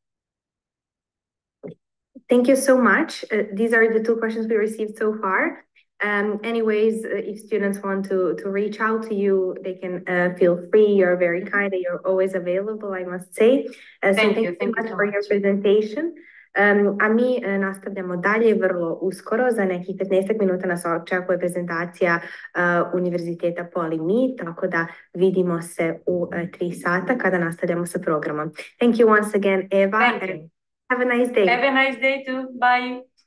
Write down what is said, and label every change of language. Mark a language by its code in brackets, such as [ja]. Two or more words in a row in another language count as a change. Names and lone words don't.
[en] Thank you so much. These are the two questions we received so far. Anyways, if students want to reach out to you, they can feel free. You're very kind and you're always available, I must say. Thank you so much for your presentation. [sr] A mi nastavljamo dalje vrlo uskoro, za nekih 15 minuta nas očekuje prezentacija Univerziteta Polimi, tako da vidimo se u 3 sata kada nastavljamo sa programom. [en] Thank you once again, Eva. Thank you. Have a nice day. Have a nice day too. Bye.